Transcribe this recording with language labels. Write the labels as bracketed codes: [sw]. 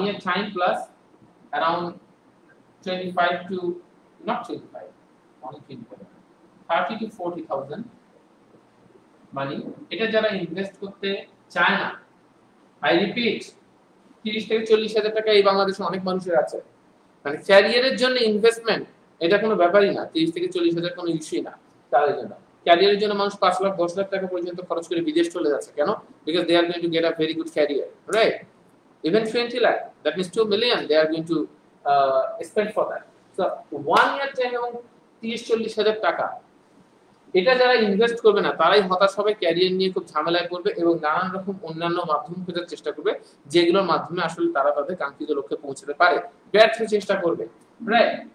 [en] time plus around 25 to not 25, only 25, 30 to 40,000 money, [bn] এটা যারা invest করতে চায় না, [en] I repeat, [bn] 30 থেকে 40,000 টাকা এই বাংলাদেশে অনেক মানুষের আছে। মানে ক্যারিয়ারের জন্য ইনভেস্টমেন্ট এটা কোনো ব্যাপারই না, 30 থেকে 40,000 কোনো ইস্যুই না তাদের জন্য। ক্যারিয়ারের জন্য মানুষ 5 লাখ 10 লাখ টাকা পর্যন্ত খরচ করে বিদেশ চলে যাচ্ছে, কেন? [en] Because they are going to get a very good career, right? Even 20 lakh, that means 2 million they are going to spend for that. [bn] So 1 year time এবং 30-40,000 টাকা, এটা যারা ইনভেস্ট করবে না তারাই হতাশ হবে, ক্যারিয়ার নিয়ে খুব ঝামেলায় পড়বে এবং নানান রকম অন্যান্য মাধ্যম খোঁজার চেষ্টা করবে যেগুলোর মাধ্যমে আসলে তারা তাদের কাঙ্ক্ষিত লক্ষ্যে পৌঁছতে পারে, ব্যর্থ চেষ্টা করবে, রাইট?